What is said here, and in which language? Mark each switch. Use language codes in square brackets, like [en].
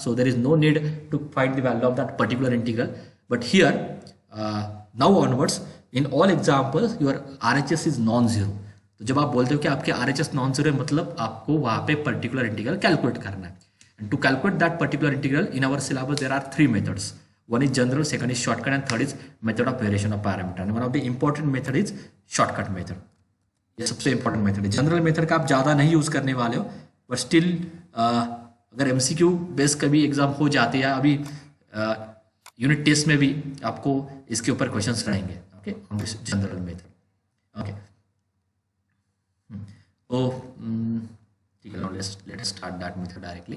[en] So there is no need to find the value of that particular integral. But here now onwards in all examples your RHS is non zero. [hi] तो जब आप बोलते हो कि आपके RHS non zero है, मतलब आपको वहाँ पे पर्टिकुलर इंटीग्रल कैलकुलेट करना है। [en] And to calculate that particular integral in our syllabus there are 3 methods. One is general, second is shortcut, and third is method of variation of parameter. And one of the important method is shortcut method. [hi] ये सबसे important method है। General method का आप ज़्यादा नहीं use करने वाले हो, बट स्टिल अगर MCQ बेस कभी एग्जाम हो जाते हैं, अभी यूनिट टेस्ट में भी आपको इसके ऊपर क्वेश्चंस रहेंगे। [en] Okay, on this general method. Okay, [hi] तो ठीक है, [en] Let's start that method directly.